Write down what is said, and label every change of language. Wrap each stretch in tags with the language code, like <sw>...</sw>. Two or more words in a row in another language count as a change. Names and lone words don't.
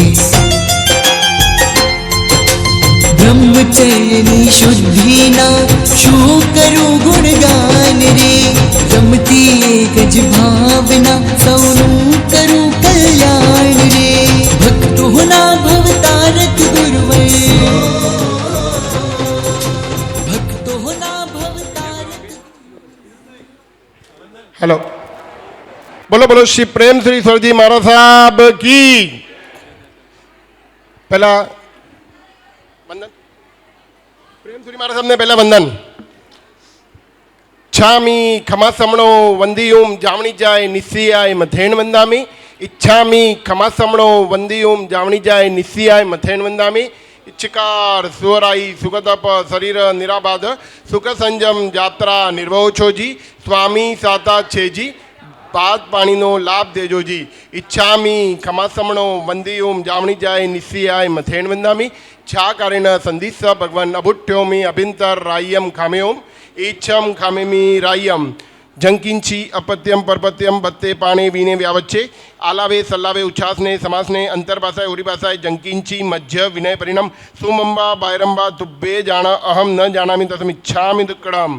<gu>બ્રહ્મચર્યની શુદ્ધિના શું કરું ગુણગાન રે. રમતી એક જ ભાવના સૌનું કરું કલ્યાણ રે. ભક્તોના ભવતારક ગુરુવૈ,</gu> <hi>हेलो, बोलो बोलो श्री प्रेम श्री सरजी महाराज साहब की. पहला वंदन प्रेम श्री महाराज साहब ने पहला वंदन.</hi> <pra>इच्छामी खमासमणो वंदियूम जावणी जाय निस्सियाय मथेन वंदामी. इच्छामी खमासमणो वंदियूम जावणी जाय निस्सियाय मथेन वंदामी. इच्छकार सुवराई सुगतप शरीर निराबाद सुख संयम यात्रा</pra> <gu>નિર્વહો છો જી. સ્વામી સાતા છે જી, બાત પાની નો લાભ દેજો જી.</gu> <pra>इच्छामी खमासमणो वंदियूम जावणी जाय निस्सियाय मथेन वंदामी. छा कारेण संदिस भगवान अभुट्योमी अभिंतर राय्यम खामेओम. इच्छम खामेमी राय्यम जंकिंची अपत्यम परपत्यम बत्ते पाणे वीणे व्यावच्चे. आलावे सल्लावे उच्छासने समासने अंतर्भाषाय उरिभाषाय जंकिंची मध्य विनय परिणाम सुमंबा बायरंबा तुब्बे जान अहम न जानामि तस्म इच्छामि दुक्कड़म.</pra>